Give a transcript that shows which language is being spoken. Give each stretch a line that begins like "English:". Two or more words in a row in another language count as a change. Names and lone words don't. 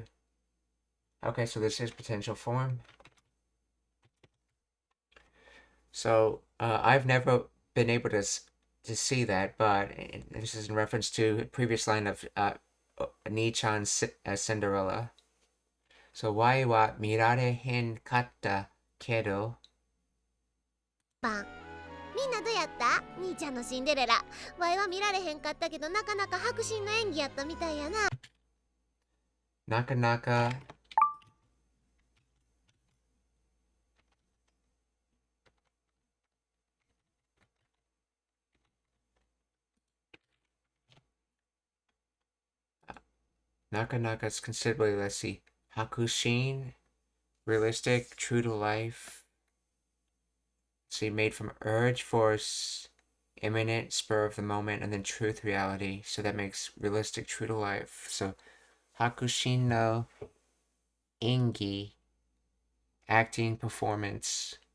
English: Okay, so this is potential form. So I've never been able to see that, but this is in reference to a previous line of Ni-chan's Cinderella.
Japanese: So わいは見られへんかったけど. みんなどうやった？兄ちゃんのシンデレラ。わいは見られへんかったけど、なかなか迫真の演技やったみたいやな。
English: なかなかNakanaka is considerably less. See, Hakushin, realistic, true to life. See, made from urge, force, imminent, spur of the moment, and then truth, reality. So that makes realistic, true to life. So
Japanese: 迫真の演技,
English: acting, performance.